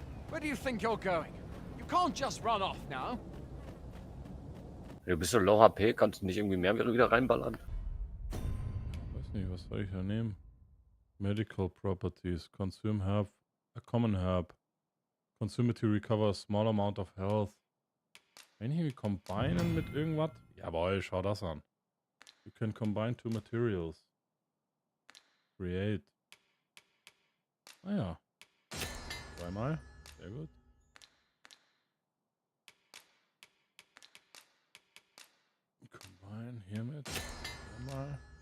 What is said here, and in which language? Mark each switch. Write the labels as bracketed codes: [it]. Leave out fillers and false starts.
[en] where do you think you're going? You can't just run off now. [de] Du bist so low HP, kannst du nicht irgendwie mehr wieder reinballern? Weiß nicht, was soll ich da nehmen? [en] Medical Properties. Consume Herb. A common Herb. Consume it to recover a small amount of health. [de] Wenn ich irgendwie combinen mit irgendwas? Jawohl, schau das an. [en] You can combine two materials. [de] Create. Ah ja. Zweimal. Sehr gut. Combine hiermit. Einmal.